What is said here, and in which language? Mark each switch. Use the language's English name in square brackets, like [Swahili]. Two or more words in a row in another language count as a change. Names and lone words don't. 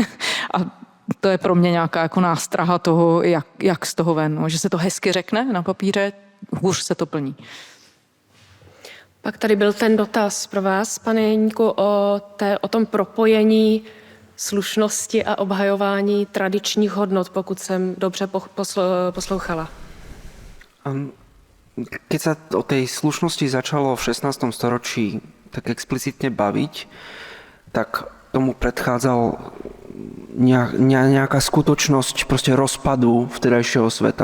[Czech] A to je pro mě nějaká jako nástraha toho, jak z toho ven. No, že se to hezky řekne na papíře, hůř se to plní. Pak tady byl ten dotaz pro vás, pane Jeníku, o tom propojení slušnosti a obhajování tradičních hodnot, pokud jsem dobře poslouchala. [Slovak] Keď sa o tej slušnosti začalo v 16. storočí tak explicitne baviť, tak tomu predchádzal nejaká skutočnosť proste rozpadu vtedajšieho sveta.